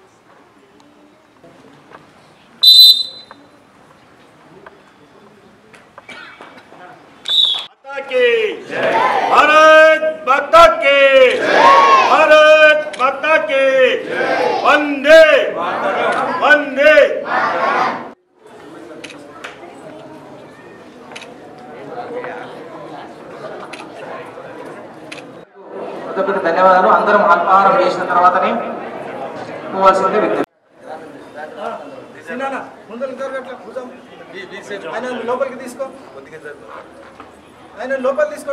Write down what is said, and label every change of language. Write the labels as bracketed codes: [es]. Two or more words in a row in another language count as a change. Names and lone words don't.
[hi] भारत माता की भारत माता की वंदे वंदे। [te] ధన్యవాదాలు. అందరం అల్పాహారం చేసిన తర్వాతనే పోవాల్సిందే వ్యక్తి. లోపలికి తీసుకో, ఆయన లోపల తీసుకోండి.